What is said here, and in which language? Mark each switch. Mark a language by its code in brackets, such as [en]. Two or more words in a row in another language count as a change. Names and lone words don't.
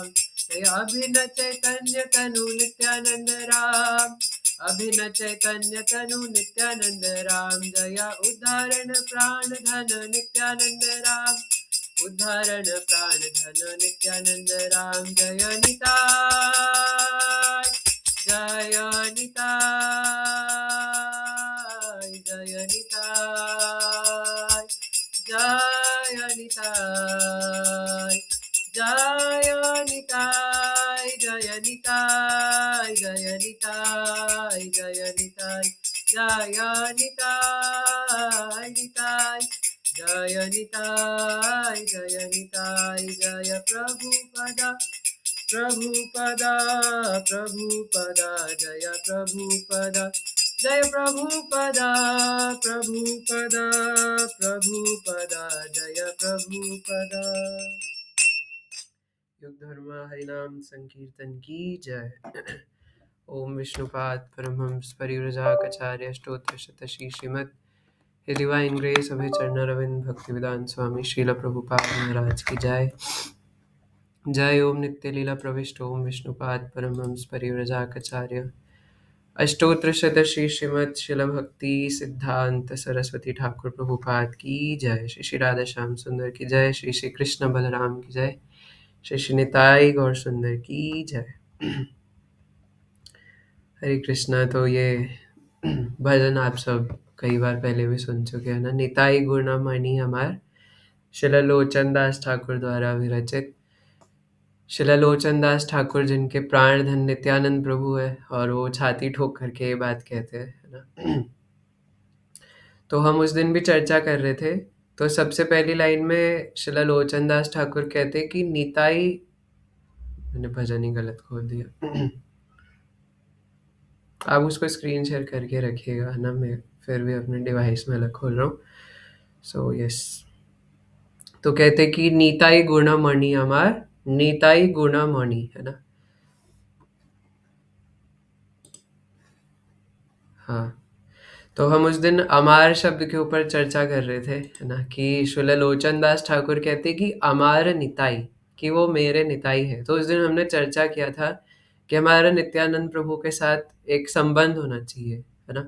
[hi] जय अभिन्न चैतन्य तनु नित्यानंद राम। अभिन्न चैतन्य तनु नित्यानंद राम। जय उद्धारण प्राण धन नित्यानंद राम। उद्धारण प्राण धन नित्यानंद राम। जय निताय। जय निताय। जय निताय। जय निताय। जय निताय। जय निताय। जय निताय। जय निताय। जय निताय। निताय जय निताय। जय निताय। जय प्रभुपदा। प्रभुपदा। प्रभुपदा। जय प्रभुपदा। जय प्रभुपदा। प्रभुपदा। प्रभुपदा। जय प्रभुपदा। युग धर्म हरिनाम संकीर्तन की जय। ओम विष्णुपाद परमहंस परिव्राजकाचार्य स्तोत्र शतशी श्रीमद् [en] His Divine Grace [hi] अभय चरणारविंद भक्तिवेदांत स्वामी श्रील प्रभुपाद महाराज की जय। जय ओम नित्य लीला प्रविष्ट ओम विष्णुपाद परमहंस परिव्राजकाचार्य अष्टोत्र शतश्री श्रीमद् शिल भक्ति सिद्धांत सरस्वती ठाकुर प्रभुपाद की जय। श्री श्री राधा श्याम सुंदर की जय। श्री श्री कृष्ण बलराम की जय। श्री श्री निताई गौर सुंदर की जय। हरे कृष्णा। तो ये भजन आप सब कई बार पहले भी सुन चुके हैं ना। निताई गुणमणि हमार शिला लोचन दास ठाकुर द्वारा विरचित। शिला लोचन दास ठाकुर जिनके प्राण धन नित्यानंद प्रभु है और वो छाती ठोक करके ये बात कहते हैं, है ना। तो हम उस दिन भी चर्चा कर रहे थे। तो सबसे पहली लाइन में शिला लोचन दास ठाकुर कहते कि निताई, मैंने भजन ही गलत खोल दिया। आप उसको स्क्रीन शेयर करके रखिएगा, है ना। मैं फिर भी अपने डिवाइस में अलग खोल रहा हूँ। सो यस, तो कहते कि नीताई गुणमणि अमार, नीताई गुणमणि, है ना? हाँ, तो हम उस दिन अमार शब्द के ऊपर चर्चा कर रहे थे, है ना, कि श्रील लोचन दास ठाकुर कहते कि अमार निताई, कि वो मेरे निताई है। तो उस दिन हमने चर्चा किया था कि हमारा नित्यानंद प्रभु के साथ एक संबंध होना चाहिए, है ना?